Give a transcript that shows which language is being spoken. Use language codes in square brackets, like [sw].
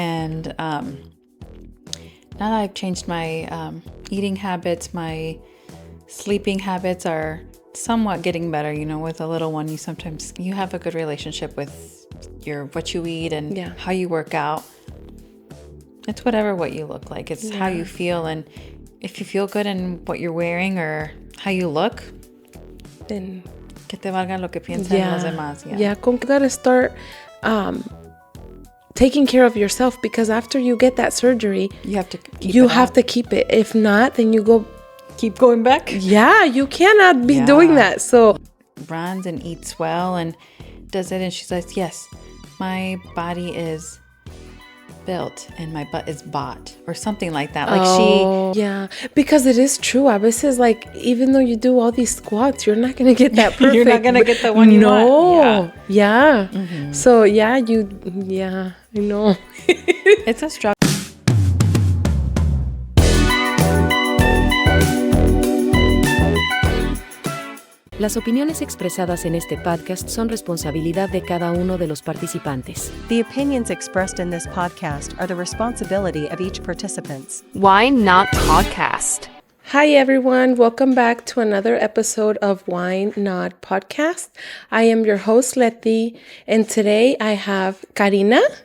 [en] And now that I've changed my eating habits, my sleeping habits are somewhat getting better. You know, with a little one, you have a good relationship with what you eat and how you work out. It's what you look like. It's how you feel, and if you feel good in what you're wearing or how you look, then [es] que te valga lo que piensen los demás. [en] Yeah, you gotta start taking care of yourself, because after you get that surgery, you have to keep it. If not, then you keep going back. Yeah, you cannot be doing that. So runs and eats well and does it, and she says, yes, my body is built and my butt is bought, or something like that. Because it is true. [es] A veces, [en] like, even though you do all these squats, you're not gonna get that perfect. You're not gonna get the one you want. Yeah. Mm-hmm. So I know. It's a struggle. [es] Las opiniones expresadas en este podcast son responsabilidad de cada uno de los participantes. [en] The opinions expressed in this podcast are the responsibility of each participant. Why Not Podcast? Hi everyone, welcome back to another episode of Why Not Podcast. I am your host, Letty, and today I have Carina.